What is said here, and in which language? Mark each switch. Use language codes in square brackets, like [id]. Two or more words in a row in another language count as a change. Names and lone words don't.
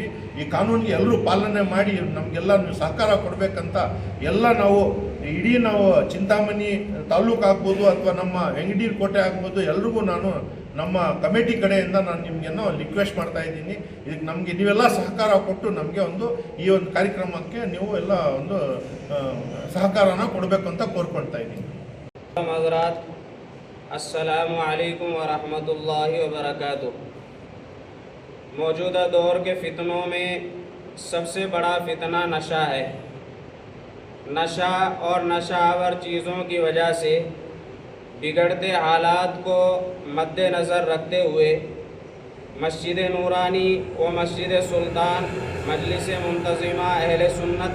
[kn] ಈ ಕಾನೂನಿಗೆ ಎಲ್ಲರೂ ಪಾಲನೆ ಮಾಡಿ ನಮಗೆಲ್ಲ ನೀವು ಸಹಕಾರ ಕೊಡಬೇಕಂತ ನಾವು ಇಡೀ ನಾವು ಚಿಂತಾಮಣಿ ತಾಲೂಕು ಆಗ್ಬೋದು ಅಥವಾ ನಮ್ಮ ವೆಂಕಟಗಿರಿ ಕೋಟೆ ಆಗ್ಬೋದು, ಎಲ್ರಿಗೂ ನಾನು ನಮ್ಮ ಕಮಿಟಿ ಕಡೆಯಿಂದ ನಾನು ನಿಮಗೇನೋ ರಿಕ್ವೆಸ್ಟ್ ಮಾಡ್ತಾ ಇದ್ದೀನಿ. ಇದಕ್ಕೆ ನಮಗೆ ನೀವೆಲ್ಲ ಸಹಕಾರ ಕೊಟ್ಟು ನಮಗೆ ಈ ಒಂದು ಕಾರ್ಯಕ್ರಮಕ್ಕೆ ನೀವು ಎಲ್ಲ ಒಂದು ಸಹಕಾರನ ಕೊಡಬೇಕು ಅಂತ ಕೋರ್ಕೊಳ್ತಾ ಇದ್ದೀನಿ. [ar] السلام عليكم ورحمة الله وبركاته. [ur] موجودہ دور کے فتنوں میں سب سے بڑا فتنہ نشہ ہے. نشہ اور نشہ آور چیزوں کی وجہ سے بگڑتے حالات کو مدنظر رکھتے ہوئے مسجد نورانی و مسجد سلطان مجلس منتظمہ اہل سنت